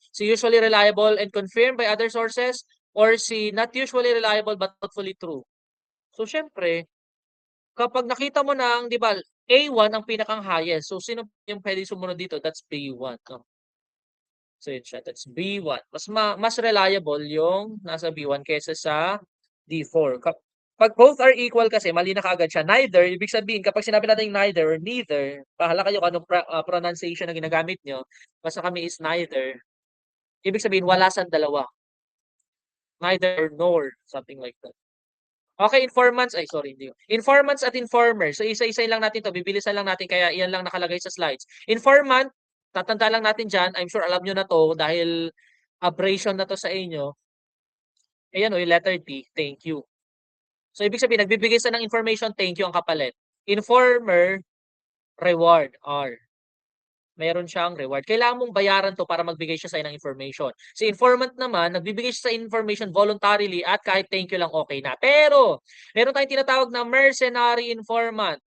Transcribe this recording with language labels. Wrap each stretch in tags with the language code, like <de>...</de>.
<en>Si usually reliable and confirmed by other sources or si not usually reliable but doubtfully true?</en> <tl>So, syempre, kapag nakita mo na ang, di ba, A1 ang pinakang highest. So, sino yung pwede sumunod dito? That's B1. No? So, yun siya. That's B1. Mas reliable yung nasa B1 kaysa sa D4. Pag both are equal kasi, mali na kaagad siya. Neither, ibig sabihin, kapag sinabi natin neither or neither, bahala kayo kung anong pronunciation na ginagamit nyo. Basta kami is neither. Ibig sabihin, wala sa dalawa.</tl> <en>Neither or nor, something like that.</en> <tl>Okay, informants, ay sorry, hindi. Informants at informers. So isa-isa lang natin to, bibilisan lang natin kaya iyan lang nakalagay sa slides. Informant, tatanda lang natin diyan, I'm sure alam niyo na to dahil abrasion na to sa inyo. Ayan o, yung letter T, thank you. So ibig sabihin, nagbibigay sa ng information, thank you ang kapalit. Informer, reward, R. Meron siyang reward. Kailangan mong bayaran to para magbigay siya sa ng information. Si informant naman, nagbibigay siya sa information voluntarily at kahit thank you lang okay na. Pero, meron tayong tinatawag na mercenary informant.</tl>